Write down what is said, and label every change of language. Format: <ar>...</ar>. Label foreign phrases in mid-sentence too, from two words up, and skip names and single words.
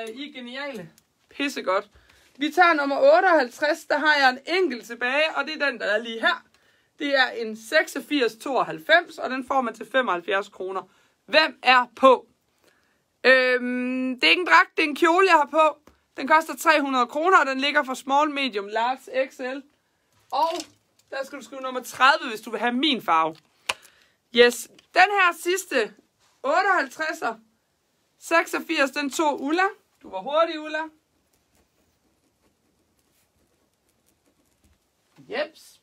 <da>I er geniale. Pissegodt. Vi tager nummer 58. Der har jeg en enkelt tilbage, og det er den, der er lige her. Det er en 86,92, og den får man til 75 kroner. Hvem er på? Det er ikke en dragt, det er en kjole, jeg har på. Den koster 300 kroner, og den ligger for</da> <en>small, medium, large, XL.</en> <da>Og der skal du skrive nummer 30, hvis du vil have min farve. Yes, den her sidste 58'er, 86, den tog Ulla. Du var hurtig, Ulla. Jeps.</da>